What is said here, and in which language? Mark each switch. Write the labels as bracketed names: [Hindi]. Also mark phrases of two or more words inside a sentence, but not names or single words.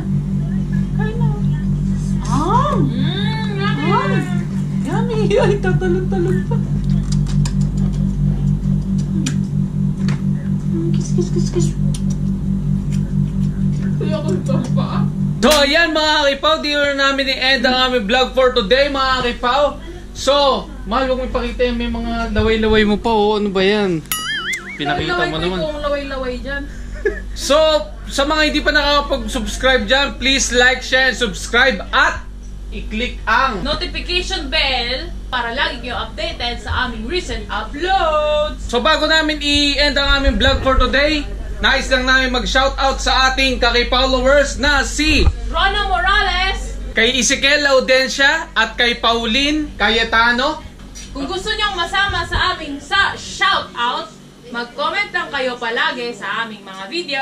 [Filipino] Kain na. Yummy. Ay, tatalon-talon pa. Kiss. Kaya ko ito pa. So ayan mga Kakipaw, di na namin i-end ang aming vlog [English] for today [Filipino] mga Kakipaw. So, mahal huwag mo ipakita yung may mga laway-laway mo pa. Oh, ano ba yan? Pinakita mo naman. Laway laway dyan. So, sa mga hindi pa nakakapag-subscribe dyan, [English] please like, share, and subscribe [Filipino] at i-click ang [English] Notification bell [Filipino] para lagi kayo updated sa aming [English] recent uploads. [Filipino] So bago namin i-end ang aming vlog [English] for today, [Filipino] nais lang namin mag-shoutout sa ating Kaki-followers na si Rono Morales. kay Ezekiel Audencia at kay Pauline Cayetano. Kung gusto nyong masama sa aming shoutout, mag-comment lang kayo palagi sa aming mga video.